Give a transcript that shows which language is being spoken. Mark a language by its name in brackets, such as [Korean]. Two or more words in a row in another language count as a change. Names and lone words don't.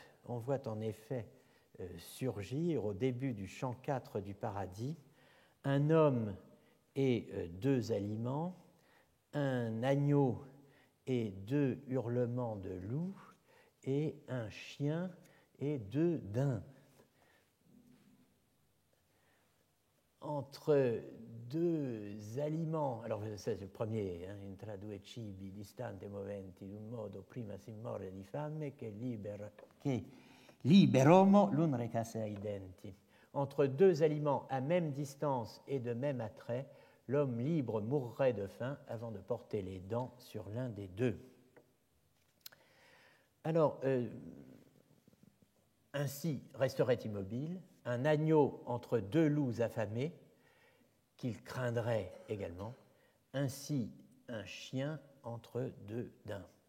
[French] On voit en effet surgir au début du chant 4 du Paradis un homme et deux aliments, un agneau et deux hurlements de loup, et un chien et deux daims. Entre deux aliments, alors c'est le premier, [Italian] intra due cibi distanti moventi d'un modo prima si morre di fame che liberomo l'un recasse ai denti. [French] Entre deux aliments à même distance et de même attrait, l'homme libre mourrait de faim avant de porter les dents sur l'un des deux. Alors, ainsi resterait immobile un agneau entre deux loups affamés, qu'il craindrait également, ainsi un chien entre deux daims.